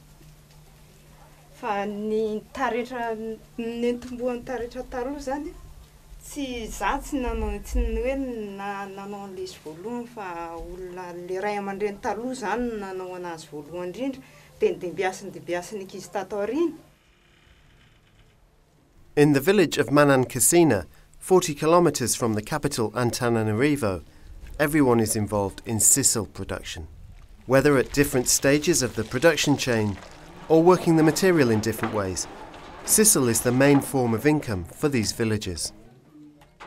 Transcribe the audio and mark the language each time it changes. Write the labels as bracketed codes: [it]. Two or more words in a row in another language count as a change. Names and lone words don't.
[mg] Fa ny taretra nentombohan'ny taretra taloha zany tsy za tsy nanao tsy hoe nanao an'ilay izy voalohany fa olona le ray aman-dreny taloha zany nanao anazy voalohany indrindra dia dembiasiny ankizy tato aoriana. [en] In the village of Madagascar, 40 kilometers from the capital Antananarivo, everyone is involved in sisal production. Whether at different stages of the production chain or working the material in different ways, sisal is the main form of income for these villagers.